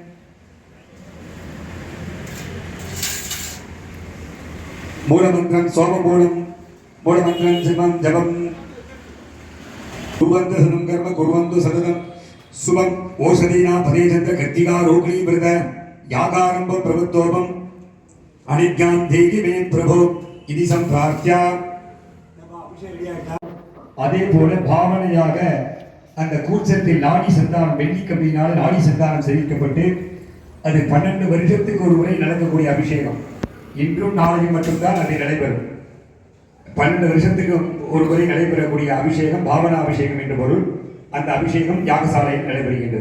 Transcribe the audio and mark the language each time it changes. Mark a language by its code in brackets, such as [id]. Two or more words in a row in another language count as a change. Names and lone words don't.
[sa] मूलमन्त्रं सोममूलं मूलमन्त्रं शिवं जपं कुर्वन्तु सदं कर्म कुर्वन्तु सततं शुभम ओषधीना फलेचंद्र कृत्तिका रोहिणी व्रत यागारंभ प्रवृत्तोपम अनिज्ञान देहि मे प्रभु इति संप्रार्थ्य [ta] அதே போல பாவனையாக அந்த கூச்சத்தில் நாடி சந்தானம் வெள்ளி கம்பியினால் நாடி சந்தானம் செலுத்தப்பட்டு அது 12 வருஷத்துக்கு ஒரு முறை நடக்கக்கூடிய அபிஷேகம் இன்றும் நாளையும் மட்டும்தான் அது நடைபெறும் 12 வருஷத்துக்கு ஒரு முறை நடைபெறக்கூடிய அபிஷேகம் பாவனா அபிஷேகம் என்ற பொருள் அந்த அபிஷேகம் யாகசாலையில் நடைபெறுகின்றது.